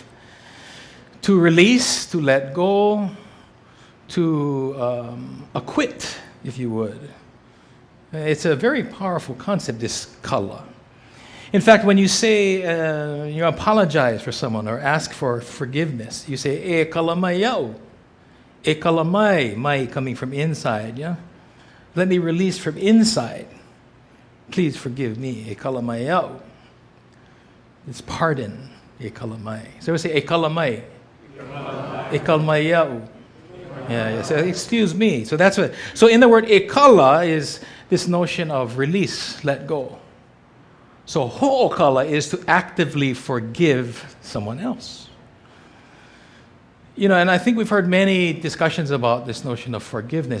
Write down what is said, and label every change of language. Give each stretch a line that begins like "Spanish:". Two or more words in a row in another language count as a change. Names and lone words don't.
English: To release, to let go, to acquit, if you would. It's a very powerful concept, this kala. In fact, when you say, you apologize for someone or ask for forgiveness, you say,
Hawaiian: e kalamai. E kalamai, mai
English: coming from inside, yeah? Let me release from inside. Please forgive me,
Hawaiian: e kalamai.
English: It's pardon,
Hawaiian: e kalamai.
English: So we say,
Hawaiian: e kalamai. E kalamai.
English: Yeah, so excuse me. So that's what. So in the word
Hawaiian: e kala
English: is this notion of release, let go. So ho'okala is to actively forgive someone else. You know, and I think we've heard many discussions about this notion of forgiveness.